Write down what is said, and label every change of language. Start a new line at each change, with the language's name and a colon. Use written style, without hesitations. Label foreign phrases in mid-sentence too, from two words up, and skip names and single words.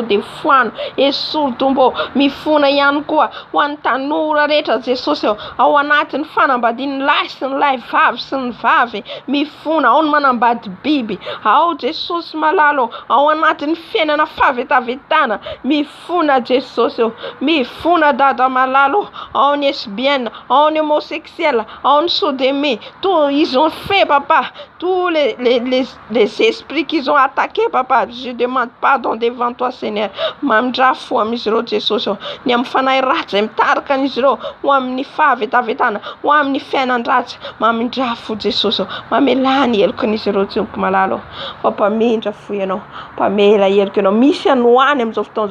Malagasy: dia foano esoro Tompo, mifona ihany koa ho an'ny tanora rehetra Jesosy ao anatin'ny fanambadian'ny lahy sy ny lahy vavy sy ny vavy, mifona ao ny manambady biby, ao Jesosy malalo ao anatin'ny fiainana favetavetana, mifona Jesosy, mifona dada malalo, ao ny lesbienne, ao ny homosexuel, ao ny sodomie,
French: tous ils ont fait papa, tous les esprits qu'ils ont attaqués papa, je demande pardon devant toi Seigneur,
Malagasy: mamindrafo amin'izy ireo Jesosy, ny amin'ny fanahy ratsy izay mitarika an'izy ireo ho amin'ny favetavetana, ho amin'ny fiainan-dratsy, mamindrafo Jesosy, mamelany helokan'izy ireo Tompo malalo, fa mpamindra-fo ianao, mpamela heloka ianao, misy anoany amin'izao fotoana